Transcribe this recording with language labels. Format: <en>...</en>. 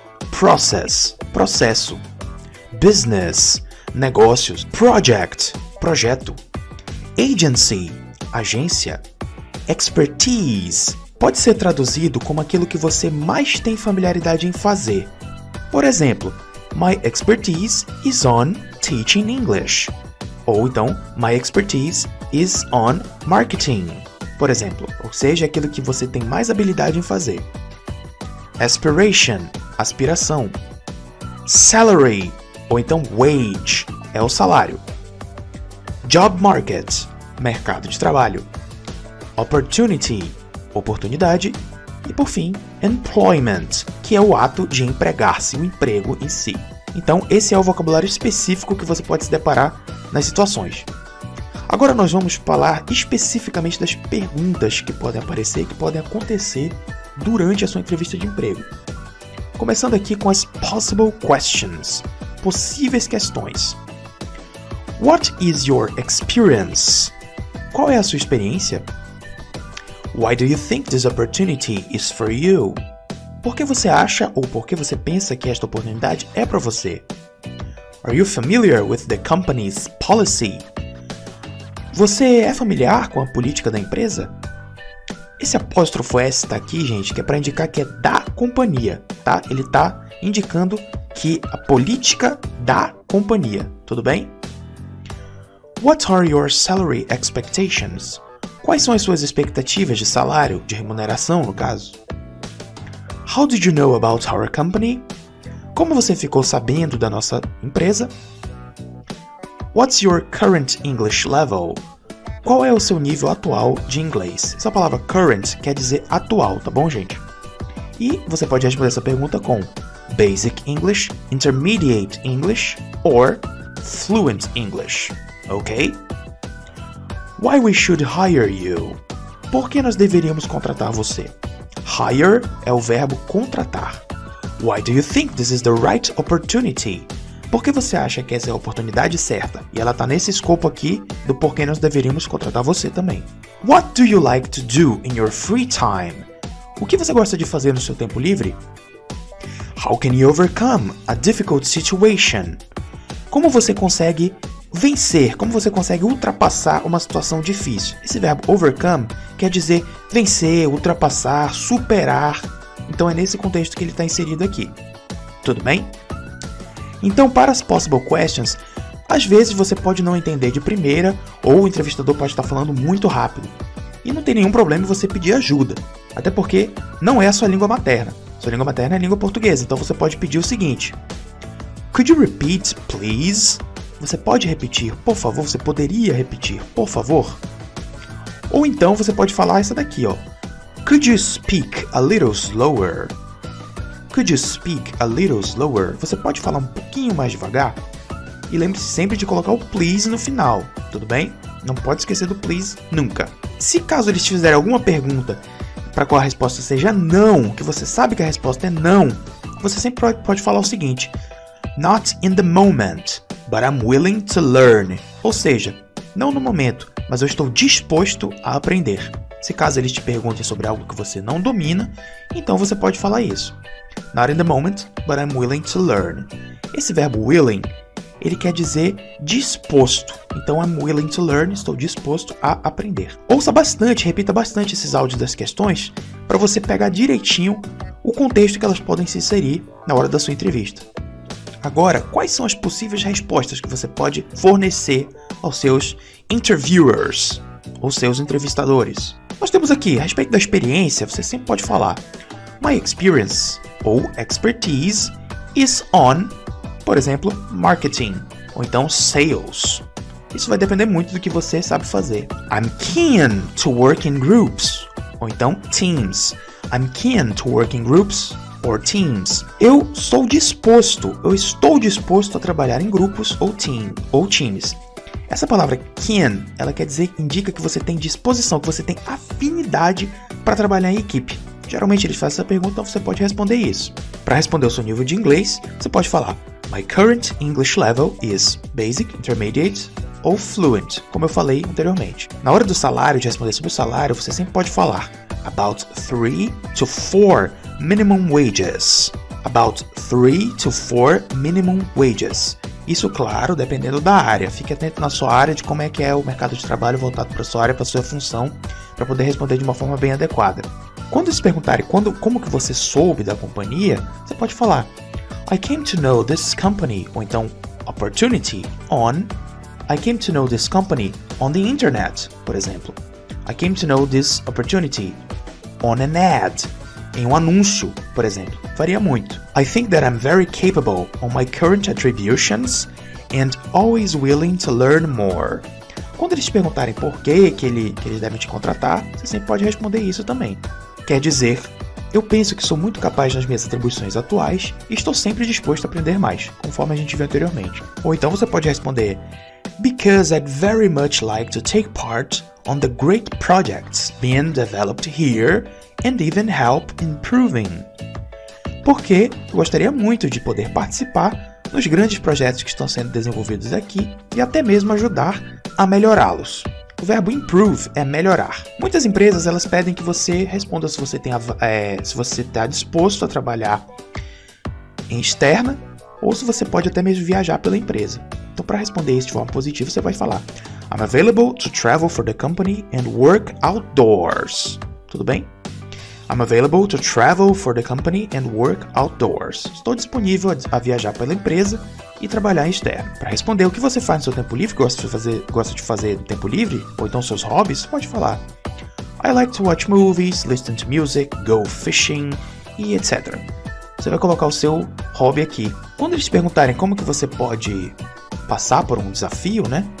<pt>Process, processo. Business, negócios. Project, projeto. Agency, agência. Expertise, pode ser traduzido como aquilo que você mais tem familiaridade em fazer. Por exemplo,</pt> <en>my expertise is on teaching English.</en> <pt>Ou então,</pt> <en>my expertise is on marketing.</en> <pt>Por exemplo, ou seja, aquilo que você tem mais habilidade em fazer. Aspiration, aspiração. Salary, ou então wage, é o salário. Job market, mercado de trabalho. Opportunity, oportunidade. E por fim, employment, que é o ato de empregar-se, o emprego em si. Então, esse é o vocabulário específico que você pode se deparar nas situações. Agora nós vamos falar especificamente das perguntas que podem aparecer, que podem acontecer durante a sua entrevista de emprego. Começando aqui com as</pt> <en>possible questions,</en> <pt>possíveis questões.</pt> <en>What is your experience?</en> <pt>Qual é a sua experiência?</pt> <en>Why do you think this opportunity is for you?</en> <pt>Por que você acha ou por que você pensa que esta oportunidade é para você?</pt> <en>Are you familiar with the company's policy?</en> <pt>Você é familiar com a política da empresa? Esse apóstrofo S está aqui, gente, que é para indicar que é da companhia, tá? Ele está indicando que a política da companhia, tudo bem?</pt> <en>What are your salary expectations?</en> <pt>Quais são as suas expectativas de salário, de remuneração, no caso?</pt> <en>How did you know about our company?</en> <pt>Como você ficou sabendo da nossa empresa?</pt> <en>What's your current English level?</en> <pt>Qual é o seu nível atual de inglês? Essa palavra current quer dizer atual, tá bom, gente? E você pode responder essa pergunta com</pt> <en>Basic English, Intermediate English or Fluent English, ok? Why we should hire you?</en> <pt>Por que nós deveríamos contratar você? Hire é o verbo contratar.</pt> <en>Why do you think this is the right opportunity?</en> <pt>Por que você acha que essa é a oportunidade certa? E ela está nesse escopo aqui do porquê nós deveríamos contratar você também.</pt> <en>What do you like to do in your free time?</en> <pt>O que você gosta de fazer no seu tempo livre?</pt> <en>How can you overcome a difficult situation?</en> <pt>Como você consegue vencer, como você consegue ultrapassar uma situação difícil? Esse verbo overcome quer dizer vencer, ultrapassar, superar. Então é nesse contexto que ele está inserido aqui. Tudo bem? Então, para as</pt> <en>possible questions,</en> <pt>às vezes você pode não entender de primeira ou o entrevistador pode estar falando muito rápido. E não tem nenhum problema em você pedir ajuda, até porque não é a sua língua materna. Sua língua materna é a língua portuguesa, então você pode pedir o seguinte:</pt> <en>Could you repeat, please?</en> <pt>Você pode repetir, por favor? Você poderia repetir, por favor? Ou então você pode falar essa daqui, ó.</pt> <en>Could you speak a little slower? Could you speak a little slower?</en> <pt>Você pode falar um pouquinho mais devagar? E lembre-se sempre de colocar o please no final, tudo bem? Não pode esquecer do please nunca. Se caso eles te fizerem alguma pergunta para qual a resposta seja não, que você sabe que a resposta é não, você sempre pode falar o seguinte:</pt> <en>Not in the moment, but I'm willing to learn.</en> <pt>Ou seja, não no momento, mas eu estou disposto a aprender. Se caso eles te perguntem sobre algo que você não domina, então você pode falar isso.</pt> <en>Not in the moment, but I'm willing to learn.</en> <pt>Esse verbo willing, ele quer dizer disposto. Então,</pt> <en>I'm willing to learn,</en> <pt>estou disposto a aprender. Ouça bastante, repita bastante esses áudios das questões para você pegar direitinho o contexto que elas podem se inserir na hora da sua entrevista. Agora, quais são as possíveis respostas que você pode fornecer aos seus interviewers, ou seus entrevistadores? Nós temos aqui, a respeito da experiência, você sempre pode falar</pt> <en>My experience</en> <pt>ou expertise</pt> <en>is on,</en> <pt>por exemplo, marketing, ou então sales. Isso vai depender muito do que você sabe fazer.</pt> <en>I'm keen to work in groups,</en> <pt>ou então</pt> <en>teams. I'm keen to work in groups or teams.</en> <pt>Eu estou disposto a trabalhar em grupos ou times. Essa palavra keen, ela quer dizer, indica que você tem disposição, que você tem afinidade para trabalhar em equipe. Geralmente eles fazem essa pergunta, então você pode responder isso. Para responder o seu nível de inglês, você pode falar</pt> <en>My current English level is basic, intermediate</en> <pt>ou fluent, como eu falei anteriormente. Na hora do salário, de responder sobre o salário, você sempre pode falar</pt> <en>about 3 to 4 minimum wages. About 3 to 4 minimum wages.</en> <pt>Isso, claro, dependendo da área. Fique atento na sua área de como é que é o mercado de trabalho voltado para a sua área, para a sua função, para poder responder de uma forma bem adequada. Quando eles perguntarem como que você soube da companhia, você pode falar</pt> <en>I came to know this company,</en> <pt>ou então</pt> <en>opportunity on I came to know this company on the internet, por exemplo. I came to know this opportunity on an ad,</en> <pt>em um anúncio, por exemplo. Varia muito.</pt> <en>I think that I'm very capable on my current attributions and always willing to learn more.</en> <pt>Quando eles te perguntarem por que eles devem te contratar, você sempre pode responder isso também. Quer dizer, eu penso que sou muito capaz nas minhas atribuições atuais e estou sempre disposto a aprender mais, conforme a gente viu anteriormente. Ou então você pode responder</pt> <en>Because I'd very much like to take part on the great projects being developed here and even help improving.</en> <pt>Porque eu gostaria muito de poder participar nos grandes projetos que estão sendo desenvolvidos aqui e até mesmo ajudar a melhorá-los. O verbo improve é melhorar. Muitas empresas elas pedem que você responda se você está disposto a trabalhar em externa ou se você pode até mesmo viajar pela empresa. Então, para responder isso de forma positiva, você vai falar</pt> <en>I'm available to travel for the company and work outdoors.</en> <pt>Tudo bem?</pt> <en>I'm available to travel for the company and work outdoors.</en> <pt>Estou disponível a viajar pela empresa e trabalhar em externo. Para responder o que você faz no seu tempo livre, gosta de fazer no tempo livre, ou então seus hobbies, você pode falar</pt> <en>I like to watch movies, listen to music, go fishing</en> <pt>e etc. Você vai colocar o seu hobby aqui. Quando eles te perguntarem como que você pode passar por um desafio, né?</pt>